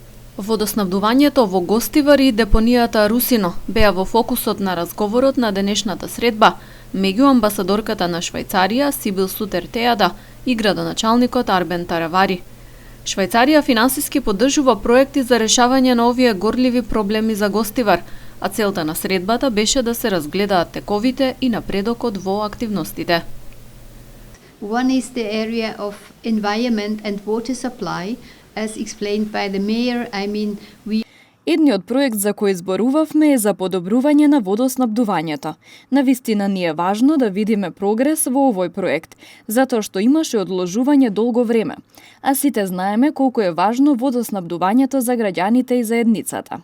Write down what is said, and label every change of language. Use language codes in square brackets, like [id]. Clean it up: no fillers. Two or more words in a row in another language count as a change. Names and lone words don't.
[mk] Водоснабдувањето во Гостивар и депонијата Русино беа во фокусот на разговорот на денешната средба меѓу амбасадорката на Швајцарија Сибил Сутер Тејада и градоначалникот Арбен Таравари. Швајцарија финансиски поддржува проекти за решавање на овие горливи проблеми за Гостивар, а целта на средбата беше да се разгледаат тековите и напредокот во активностите. [en] One is the area of environment and water supply, as explained by the mayor. [mk] Едниот проект за кој зборувавме е за подобрување на водоснабдувањето. Навистина ни е важно да видиме прогрес во овој проект, затоа што имаше одложување долго време. А сите знаеме колку е важно водоснабдувањето за граѓаните и заедницата.